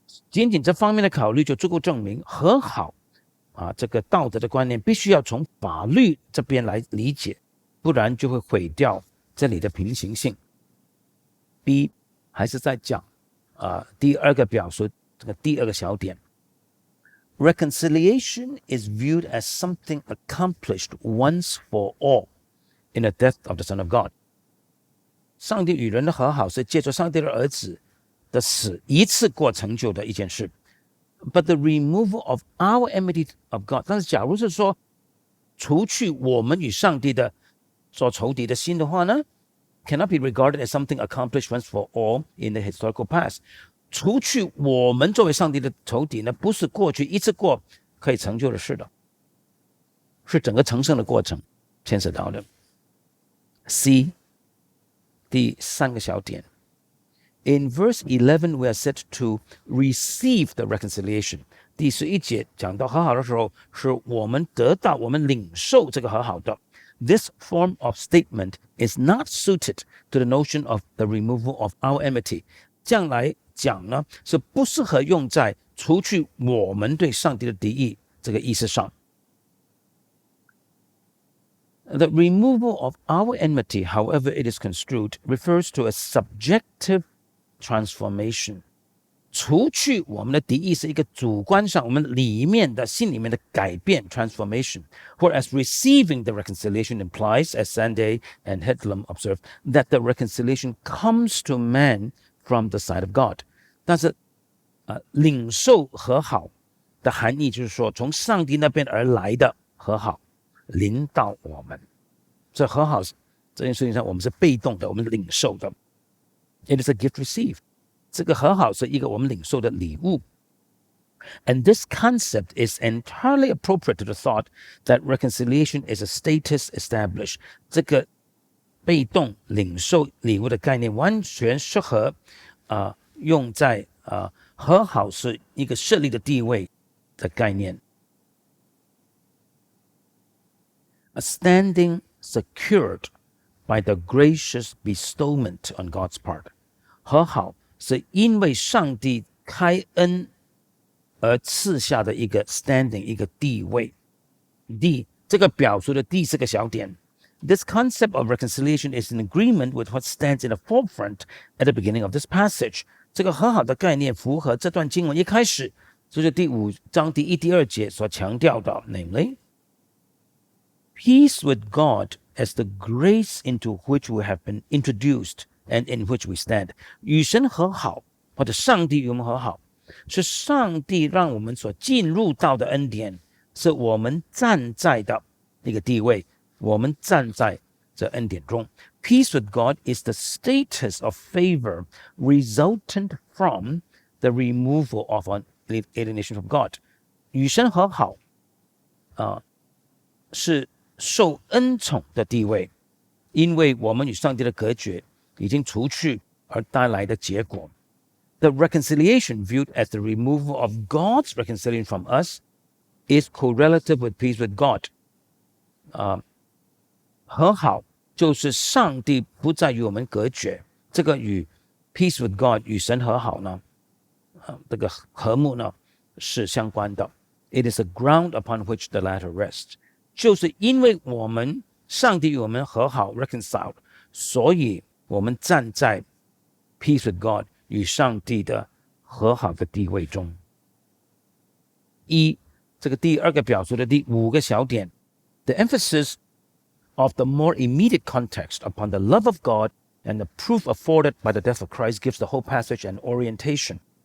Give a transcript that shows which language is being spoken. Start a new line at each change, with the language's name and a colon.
Chinese: 僅僅這方面的考慮就足夠證明和好這個道德的觀念必須要從法律這邊來理解，不然就會毀掉這裡的平行性。
English: B
Chinese: 還是在講第二個表述，這個第二個小點
English: Reconciliation is viewed as something accomplished once for all in the death of the Son of God。
Chinese: 上帝與人的和好是借着上帝的兒子的死一次過成就的一件事。
English: But the removal of our enmity of God，
Chinese: 但是假如是說除去我們與上帝的所仇敵的心的話呢，
English: cannot be regarded as something accomplished once for all in the historical past。
Chinese: 除去我們作為上帝的仇敵呢，不是過去一次過可以成就的事的，是整個成聖的過程牽涉到的。
English: C
Chinese: 第3個小點
English: In verse 11, we are said to receive the reconciliation。
Chinese: 第11節講到和好的時候，是我們得到，我們領受這個和好的。
English: This form of statement is not suited to the notion of the removal of our enmity。
Chinese: 這樣來講呢，是不適合用在除去我們對上帝的敵意這個意思上。
English: The removal of our enmity, however it is construed, refers to a subjective transformation。
Chinese: 除去我們的敵意是一個主觀上我們裡面的心裡面的改變
English: transformation， whereas receiving the reconciliation implies, as Sanday and Hedlund observe, that the reconciliation comes to man from the side of God。
Chinese: 但是領受和好的含義就是說從上帝那邊而來的和好臨到我們，這和好這件事情上我們是被動的，我們是領受的。
English: It is a gift received。
Chinese: 這個和好是一個我們領受的禮物。
English: And this concept is entirely appropriate to the thought that reconciliation is a status established。
Chinese: 這個被動領受禮物的概念完全適合用在和好是一個設立的地位的概念。
English: A standing secured by the gracious bestowment on God's part。
Chinese: 和好是因為上帝開恩而賜下的一個 standing， 一個地位。
English: D
Chinese: 這個表述的第4個小點
English: This concept of reconciliation is in agreement with what stands in the forefront at the beginning of this passage。
Chinese: 這個和好的概念符合這段經文一開始就是第5章第1、第2節所強調的
English: namely peace with God as the grace into which we have been introduced and in which we stand。
Chinese: 與神和好或者上帝與我們和好是上帝讓我們所進入到的恩典，是我們站在的一個地位，我們站在這恩典中。
English: Peace with God is the status of favor resultant from the removal of alienation from God。
Chinese: 與神和好是受恩寵的地位，因為我們與上帝的隔絕已經除去而帶來的結果。
English: The reconciliation viewed as the removal of God's reconciliation from us is correlative with peace with God。
Chinese: 和好就是上帝不再與我們隔絕，這個與
English: peace with God
Chinese: 與神和好呢，這個和睦呢是相關的。
English: It is a ground upon which the latter rests。
Chinese: 就是因為我們上帝與我們和好 reconciled， 所以我們站在
English: peace with God
Chinese: 與上帝的和好的地位中。這個第二個表述的第5個小點
English: ，the emphasis of the more immediate context upon the love of God and the proof afforded by the death of Christ gives the whole passage an orientation。